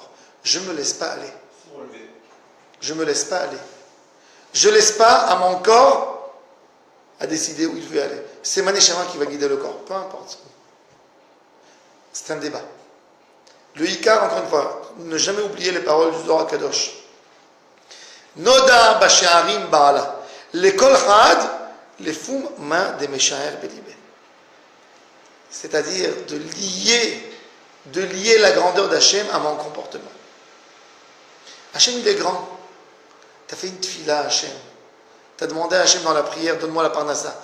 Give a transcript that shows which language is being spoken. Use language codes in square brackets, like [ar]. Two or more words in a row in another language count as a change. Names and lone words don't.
[fr] Je me laisse pas aller. Je me laisse pas aller. Je laisse pas à mon corps à décider où il veut aller. C'est Manéchama qui va guider le corps, peu importe. C'est un débat. Le Ikar, encore une fois, ne jamais oublier les paroles du Zohar Kadosh. [he] נודע בשערים בעלה. [arc] לכל חד לפום מה דמשער בליביה. [fr] C'est-à-dire de lier la grandeur d'Hachem à mon comportement. Hachem, il est grand. Tu as fait une tfila à Hachem. Tu as demandé à Hachem dans la prière, donne-moi la parnassa.